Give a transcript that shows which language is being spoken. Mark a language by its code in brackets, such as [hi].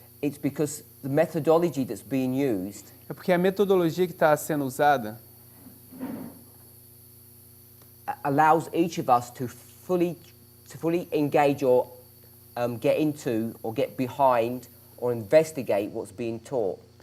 [en] It's because the methodology that's being used [pt] É porque a metodologia que está sendo usada [en] allows each of us to fully engage or get into or get behind or investigate what's being taught.